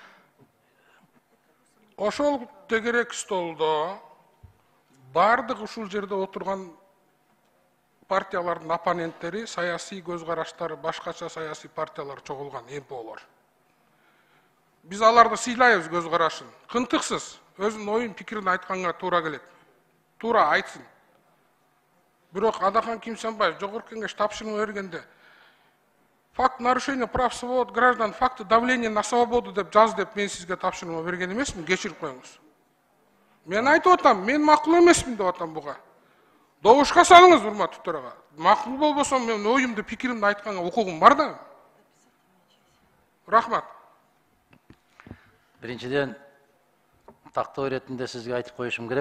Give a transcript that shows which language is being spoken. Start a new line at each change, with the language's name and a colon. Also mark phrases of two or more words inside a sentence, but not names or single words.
Kyrgyz: Ошол тегерек столдо бардык ушул жерде отурган партиялардын оппоненттери, саясий көз караштары, башкача саясий партиялар чогулган МПОлор. Биз аларды сыйлайбыз көз карашын. Кынтыксыз өзүнүн оюн пикирин айтканга туура келет. Туура айтсын. Бирок Адахан Кемсенбаев жогорку кеңеш тапшырма бергенде
Russian: факт нарушения прав свобод граждан, факты давления на свободу
Kyrgyz: деп жаз деп мен сизге тапшырма берген эмесмин, кечирип коюңуз. Мен айтып атам, мен макул эмесмин деп атам буга. Добушка салыңыз, урматтуу төрага. Макул болбосо мен оюмду, пикиримди айтканга укугум бар да. Рахмат. Биринчиден, тактоо иретинде сизге айтып коюшум керек.